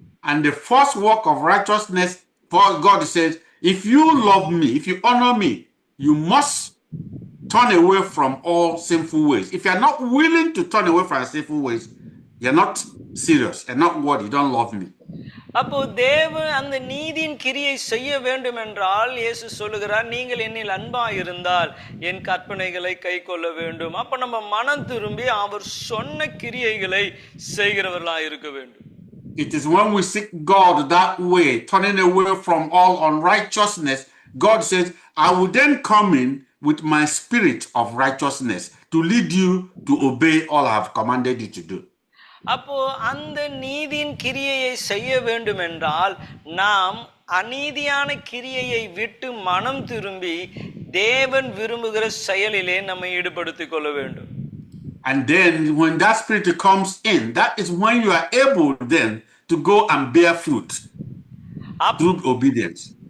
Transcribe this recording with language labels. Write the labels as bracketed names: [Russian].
[English] And the first work of righteousness, for God says, if you love me, if you honor me, you must turn away from all sinful ways. If you're not willing to turn away from sinful ways, you're not serious, you're not worthy, you don't love me. [Tamil] அப்போ தேவன் அந்த நீதியின் கிரியை செய்ய வேண்டும் என்றால் இயேசு சொல்லுகிறார், நீங்கள் என்னில் அன்பாய் இருந்தால் என் கற்பனைகளை கை கொள்ள வேண்டும். அப்ப நம்ம மனம் திரும்பி அவர் சொன்ன கிரியைகளை செய்கிறவர்களாய் இருக்க வேண்டும். [English] It is when we seek God that way, turning away from all unrighteousness, God says, I will then come in with my spirit of righteousness to lead you to obey all I have commanded you to do. [Tamil] அப்போ அந்த நீதியின் கிரியையை செய்ய வேண்டும் என்றால் நாம் அநீதியான கிரியையை விட்டு மனம் திரும்பி தேவன் விரும்புகிற செயலிலே நம்மை ஈடுபடுத்திக் கொள்ள வேண்டும். [English] And then when that spirit comes in, that is when you are able then to go and bear fruit through obedience.